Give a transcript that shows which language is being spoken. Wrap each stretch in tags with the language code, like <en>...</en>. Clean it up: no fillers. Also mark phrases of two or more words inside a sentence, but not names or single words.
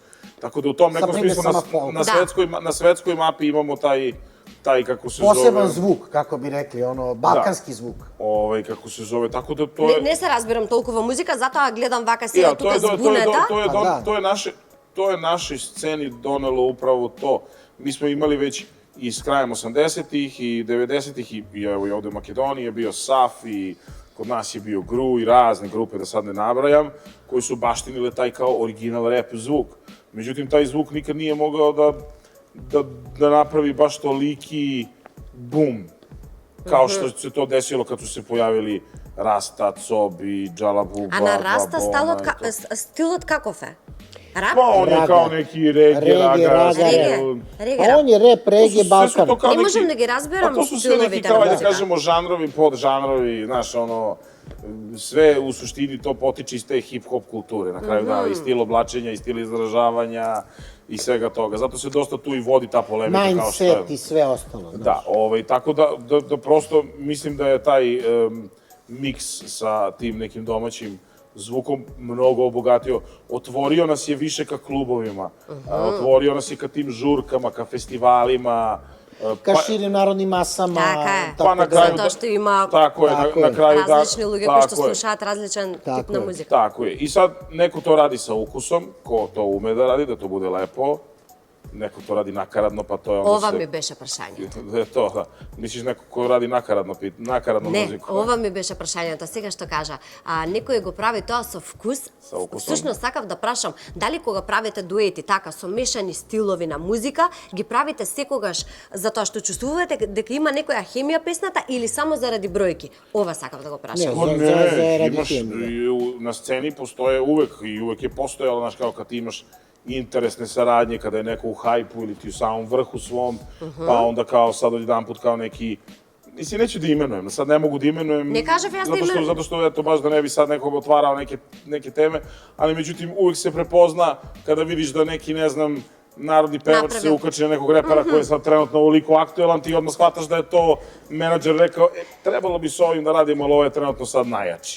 <sr>Tako da u tom nekom smislu na svetskoj mapi imamo taj, kako se zove... Poseban zvuk, kako bi rekli, balkanski zvuk. Kako se zove, tako da to je...</sr> <mk>Не се разбирам толку во музика, затоа гледам вака сега тука збунета.</mk> <sr>To je našoj sceni donelo upravo to. Mi smo imali već i s krajem 80-ih i 90-ih i evo i ovde u Makedoniji je bio SAF i kod nas je bio GRU i razne grupe, da sad ne nabrajam, koji su baštinile taj kao original rap zvuk. Međutim, taj zvuk nikad nije mogao da napravi baš toliki bum, kao što se to desilo kad su se pojavili Rasta, Cobi, Džalabuba,</sr> <mk>А на Раста стилот каков е? Рап?</mk> <sr>Pa on je kao neki reggae, raga, On je rap, reggae, Balkan.</sr> <mk>Не можем да ги разберам</mk> <sr>to su sve neki,</sr> <mk>стиловите</mk> <sr>kao</sr> <mk>на</mk> <sr>da</sr> <mk>музика.</mk> <sr>kažemo, žanrovi, podžanrovi, znaš, sve u suštini to potiče iz te hip-hop kulture, na kraju dana, i stil oblačenja, i stil izražavanja, i svega toga. Zato se dosta tu i vodi ta polemika kao što je. Mindset i sve ostalo. Da, tako da prosto mislim da je taj miks sa tim nekim domaćim zvukom mnogo obogatio. Otvorio nas je više ka klubovima, otvorio nas je ka tim žurkama, ka festivalima, Ka širim narodnim masama.</sr> <mk>Така е.</mk> <sr>Pa na kraju</sr> <mk>Затоа што има</mk> <sr>na kraju</sr> <mk>различни луѓе кои што слушаат различен тип на музика.</mk> <sr>Tako je. I sad neko to radi sa ukusom, ko to ume da radi, da to bude lepo. Neko to radi nakaradno, pa to je onda</sr> <mk>Ова ми беше прашањето.</mk> <sr>Da je to, da. Misliš neko ko radi nakaradno</sr> <mk>Не,</mk> <sr>muziku?</sr> <mk>ова ми беше прашањето. Сега што кажа, некој го прави тоа со вкус.</mk> <sr>Со укусом.</sr> <mk>Всушност сакав да прашам, дали кога правите дуети така со мешани стилови на музика, ги правите секогаш затоа што чувствувате дека има некоја хемија песната или само заради бројки? Ова сакав да го прашам.</mk> <sr>Na sceni postoje uvek i uvek je postojalo, znaš, kao kad ti imaš interesne saradnje, kada je neko u hajpu ili ti u samom vrhu svom, pa onda kao sad odjedan put kao neki... Mislim, neću da imenujem, sad ne mogu da imenujem... Ne kažem ja da imenujem. Zato što, eto, baš da ne bi sad nekog otvarao neke teme, ali međutim, uvek se prepozna kada vidiš da neki, ne znam, narodni pevač se ukači na nekog repera koji je sad trenutno ovoliko aktuelan, ti odmah shvataš da je to menadžer rekao, trebalo bi s ovim da radimo, ali ovo je trenutno sad najjači.</sr>